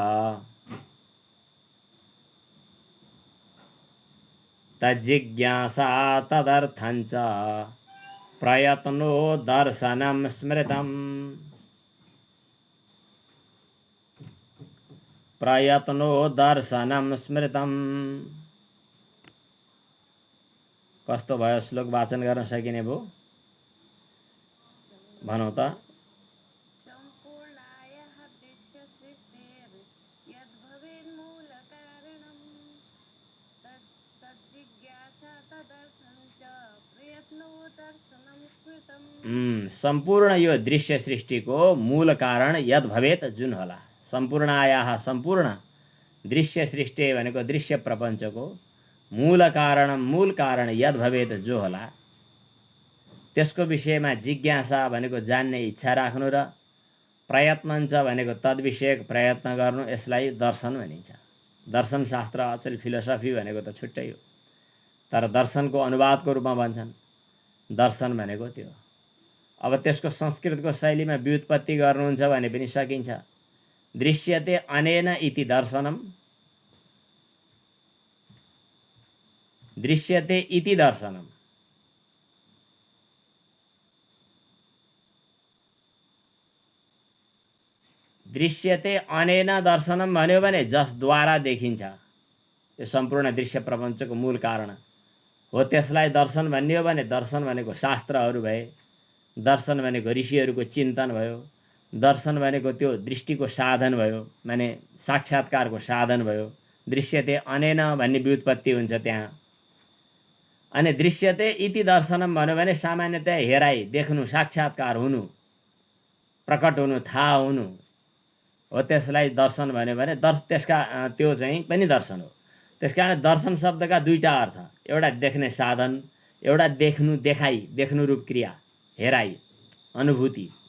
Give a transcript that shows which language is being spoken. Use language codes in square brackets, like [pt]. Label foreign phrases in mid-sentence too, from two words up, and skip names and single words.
[sa] तज्जिज्ञासा तदर्थञ्च प्रयत्नो दर्शनं स्मृतम् प्रयत्नो दर्शनं स्मृतम्। [ne] कस्तो भयो? श्लोक वाचन गर्न सकिने भयो? भनौँ त। सम्पूर्ण यो दृश्य सृष्टिको मूल कारण [sa] यद् भवेत [ne] जुन होला। सम्पूर्णायाः सम्पूर्ण दृश्य सृष्टि भनेको दृश्य प्रपञ्चको मूल कारण [sa] यद् भवेत [ne] जो होला, त्यसको विषयमा जिज्ञासा भनेको जान्ने इच्छा राख्नु र प्रयत्नञ्च भनेको तद्विषयक प्रयत्न गर्नु, यसलाई दर्शन भनिन्छ। दर्शन शास्त्र अचेल फिलोसफी भनेको त छुट्टै हो, तर दर्शनको अनुवादको रूपमा भन्छन्। दर्शन भनेको त्यो। अब त्यसको संस्कृतको शैलीमा व्युत्पत्ति गर्नुहुन्छ भने पनि सकिन्छ। [sa] दृश्यते अनेन इति दर्शनम, दृश्यते इति दर्शनम। दृश्यते अनेन दर्शनम [ne] भन्यो भने जसद्वारा देखिन्छ, यो सम्पूर्ण दृश्य प्रपञ्चको मूल कारण हो, त्यसलाई दर्शन भन्ने हो भने दर्शन भनेको शास्त्रहरू भए, दर्शन भनेको ऋषिहरूको चिन्तन भयो, दर्शन भनेको त्यो दृष्टिको साधन भयो, माने साक्षात्कारको साधन भयो। [sa] दृश्यते अनेन [ne] भन्ने व्युत्पत्ति हुन्छ त्यहाँ। अनि [sa] दृश्यते इति दर्शनम [ne] भन्यो भने सामान्यतया हेराइ, देख्नु, साक्षात्कार हुनु, प्रकट हुनु, थाहा हुनु हो, त्यसलाई दर्शन भन्यो भने त्यसका त्यो चाहिँ पनि दर्शन हो। त्यसकारण दर्शन शब्दका दुईटा अर्थ, एउटा देख्ने साधन, एउटा देख्नु, देखाइ, देख्नु रूप क्रिया, हेराइ, अनुभूति।